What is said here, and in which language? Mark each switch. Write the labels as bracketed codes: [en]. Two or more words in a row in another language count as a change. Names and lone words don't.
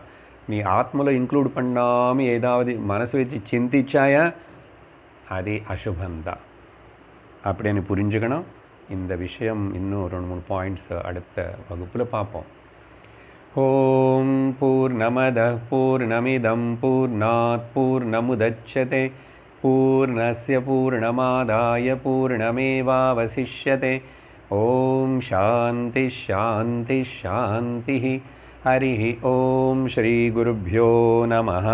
[ta] நீ ஆத்மலோ இன்க்ளூட் பண்ணாமல் ஏதாவது மனசு வச்சு சிந்திச்சாயா அது அசுபந்தான். அப்படின்னு புரிஞ்சுக்கணும். இந்த விஷயம் இன்னும் 2-3 பாயிண்ட்ஸ் அடுத்த வகுப்பில் பார்ப்போம். [sa] ओम् पूर्णमदः पूर्णमिदं पूर्णात् पूर्णमुदच्यते पूर्णस्य पूर्णमादाय पूर्णमेवावशिष्यते. ओम् शान्ति शान्ति शान्ति. हरि ओम् श्री गुरुभ्यो नमः.